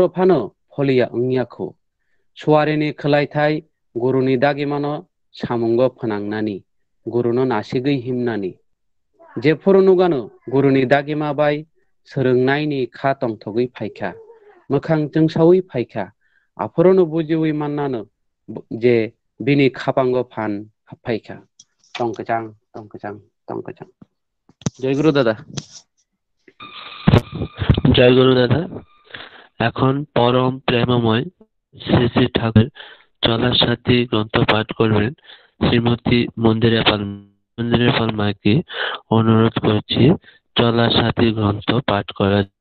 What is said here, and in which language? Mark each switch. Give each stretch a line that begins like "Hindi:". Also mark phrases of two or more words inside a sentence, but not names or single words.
Kok Borok: फानो फलिया ओंनियाखौ सुवारिनि खोलायथाय गुरुनि दागिमानो सामुंग फोनांनानि गुरुनो नासिगै हिमनानि जे फोरोनुगानो गुरुनि दागिमा बाय सोलोंनायनि खा तंथगै फायखा मोखां जोंसावै फायखा आफोरनो बुजिवै माननानो जे बिनि खापांग फान फायखा टंकचां टंकचां टंकचां।
Bangla: জয় গুরু দাদা। জয় গুরু দাদা। এখন পরম প্রেমময় শ্রী শ্রী ঠাকুর চলার সাথী গ্রন্থ পাঠ করবেন শ্রীমতী মন্দিরা পাল। মন্দিরা পাল মাকে অনুরোধ করছি চলার সাথী গ্রন্থ পাঠ করার।